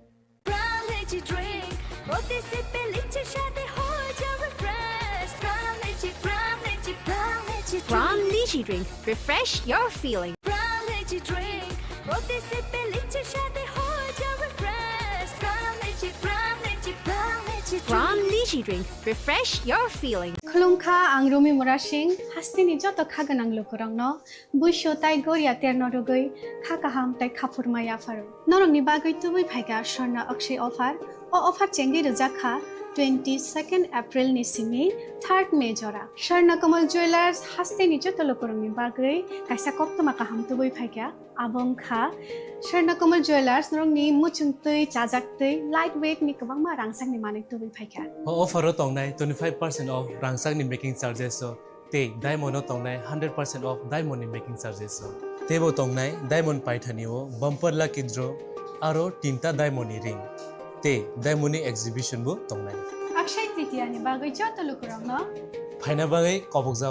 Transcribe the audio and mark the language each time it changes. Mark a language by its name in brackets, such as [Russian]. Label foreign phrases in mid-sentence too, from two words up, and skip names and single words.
[English] Brown lychee drink, refresh your feeling. Brown lychee drink, refresh your feeling. [Kok Borok] Khulungkha ang Rumi Mura Singh, hastini joto khaganang lukurang no, buisho tai goria terno rogoi, khakaham tai khapur maya faru. Norong ni bagoi tubui phaiga Swarna Akshay offer, o offer chengi rujakha 22nd April ni simi 3rd May jora. Swarna Kamal Jewelers hastini joto lukurang ni bagoi, kaisa koktoma kaham tubui phaiga abong kha. Swarna Kamal Jewelers norong ni muchung tui, chajak tui, lightweight ni kabang ma rangsang ni manik tubui phaiga. Offer tongnai 25% of rangsang ni [English] making charges [Kok Borok] so te diamond no tongnai 100% of [English] diamond making charges [Kok Borok] so tebo tongnai diamond paithani o bumper la kidro aro tinta [English] diamond ring [Kok Borok] te [English] diamond exhibition [Kok Borok] bo tongnai अक्षय तृतीया नि बागै जत लोकरङ न फाइना बागै कबक जाओ